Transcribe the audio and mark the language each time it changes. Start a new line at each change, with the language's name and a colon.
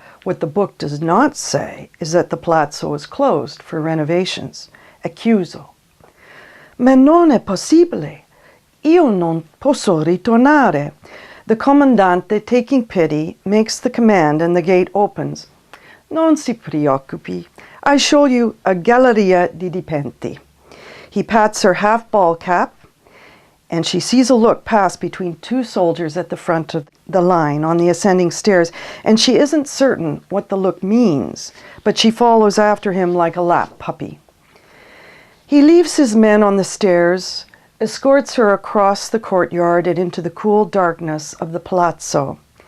English: What the book does not say is that the palazzo is closed for renovations.
Italian: È chiuso. Ma non è possibile. Io non posso ritornare.
English: The commandante, taking pity, makes the command and the gate opens.
Italian: Non si preoccupi.
English: I show you a
Italian: galleria di dipinti.
English: He pats her half-ball cap, and she sees a look pass between two soldiers at the front of the line on the ascending stairs, and she isn't certain what the look means, but she follows after him like a lap puppy. He leaves his men on the stairs, escorts her across the courtyard and into the cool darkness of the palazzo.